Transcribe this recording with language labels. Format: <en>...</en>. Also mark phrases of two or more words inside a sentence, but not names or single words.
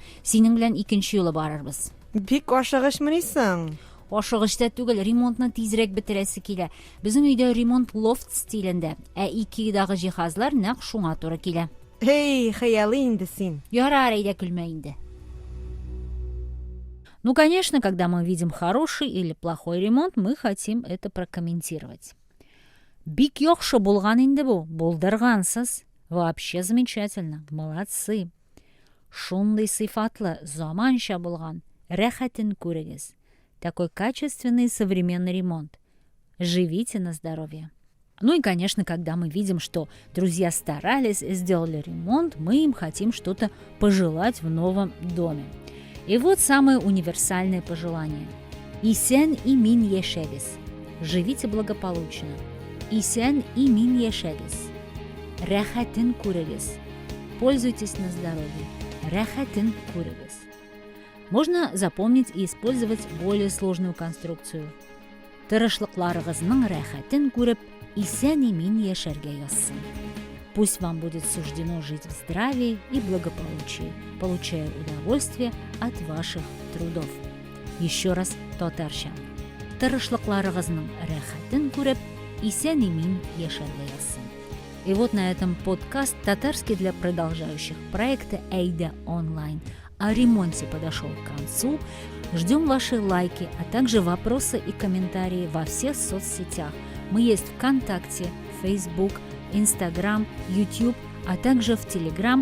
<tt>Синең белән икенче юлы барырбыз. Бик ашыгышмыни соң? Ашыгышта түгел, ремонтны тизрәк бетерәсе килә. Безнең өйдә ремонт лофт стилендә, ә Икеядагы җиһазлар нәкъ шуңа туры килә. Эй, хыялы инде син. Ярар, әйдә көлмә инде.</tt> <ru>Ну, конечно, когда мы видим хороший или плохой ремонт, мы хотим это прокомментировать.</ru> <tt>Бик яхшы булган инде бу, булдыргансыз.</tt> <ru>Вообще замечательно, молодцы.</ru> <tt>Шундый сыйфатлы, заманча булган, рәхәтен күрегез.</tt> <ru>такой качественный и современный ремонт. Живите на здоровье. Ну и, конечно, когда мы видим, что друзья старались, сделали ремонт, мы им хотим что-то пожелать в новом доме. И вот самое универсальное пожелание.</ru> <tt>Исен имин ешегис.</tt> <ru>Живите благополучно.</ru> <tt>Исен имин ешегис. Рахатын курегис.</tt> <ru>Пользуйтесь на здоровье.</ru> <tt>Рахатын курегис.</tt> <ru>Можно запомнить и использовать более сложную конструкцию.</ru> <tt>Тырышлыкларыгызның рахатын күреп, исән имин яшәргә язсын.</tt> <ru>Пусть вам будет суждено жить в здравии и благополучии, получая удовольствие от ваших трудов. Еще раз татарча.</ru> <tt>Тырышлыкларыгызның рахатын күреп, исән имин яшәргә язсын.</tt> <ru>И вот на этом подкаст «Татарский для продолжающих» проекта «Эйда онлайн» о ремонте подошел к концу. Ждем ваши лайки, а также вопросы и комментарии во всех соцсетях. Мы есть ВКонтакте, Facebook, Instagram, YouTube, а также в Telegram.</ru>